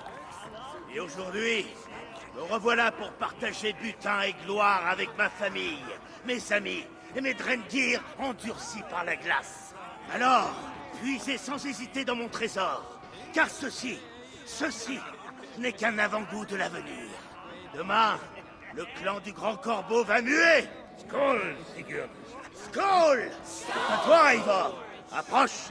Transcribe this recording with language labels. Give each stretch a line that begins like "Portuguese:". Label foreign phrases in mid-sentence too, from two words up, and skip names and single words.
French: Et aujourd'hui, me revoilà pour partager butin et gloire avec ma famille, mes amis et mes Drengir endurcis par la glace. Alors, puisez sans hésiter dans mon trésor, car ceci n'est qu'un avant-goût de l'avenir. Demain, le clan du Grand Corbeau va muer.
Swedish: Skål, Sigurd. Skål!
French: À toi, Eivor. Approche.